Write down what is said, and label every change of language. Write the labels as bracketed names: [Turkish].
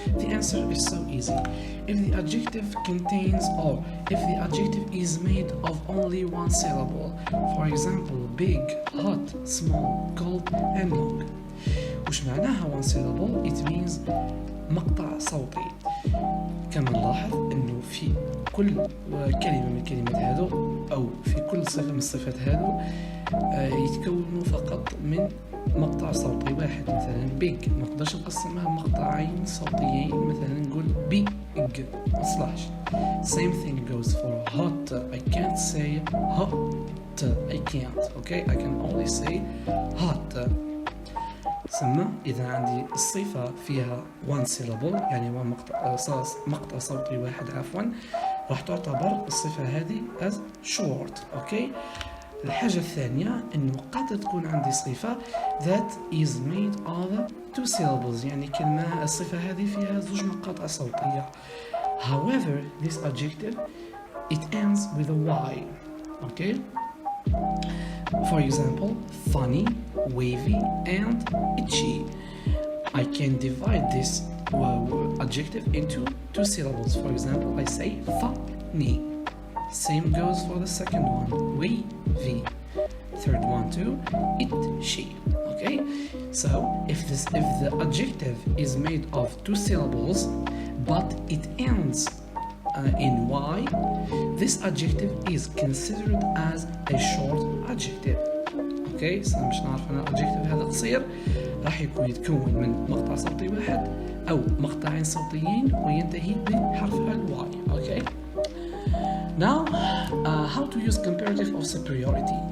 [English] The answer is so easy. If the adjective contains or if the adjective is made of only one syllable, for example, big, hot, small, cold, and long. [Arabic] وش معناها [English] one syllable? It means [Arabic] مقطع صوتي. كما نلاحظ انه في كل كلمة من الكلمات هذو او في كل صفة من الصفات هذو يتكونوا فقط من مقطع صوتي واحد. مثلا big ما نقدرش نقسمها مقطعين صوتيين، مثلا نقول big ما تصلحش. [English] Same thing goes for hot. I can't say hot. I can't. Okay, I can only say hot. [Arabic] ثم إذا عندي الصفة فيها one syllable يعني مقطع صوتي واحد عفوا، راح تعتبر الصفة هذه [English] as short. okay. [Arabic] الحاجة الثانية إنه قد تكون عندي صفة [English] that is made of 2 syllables، [Arabic] يعني كلمة الصفة هذه فيها 2 مقاطع صوتية. [English] However, this adjective it ends with a y. Okay. For example, funny, wavy, and itchy. I can divide this adjective into 2 syllables. For example, I say funny. Same goes for the second one, wavy. Third one too, itchy. Okay. So if the adjective is made of 2 syllables, but it ends in y, this adjective is considered as a short adjective. Okay, so [Arabic] باش نعرف ان الادجكتيف هذا قصير راح يكون يتكون من مقطع صوتي واحد أو مقطعين صوتيين وينتهي بحرف ال Y. [English] Okay. Now, how to use comparative of superiority.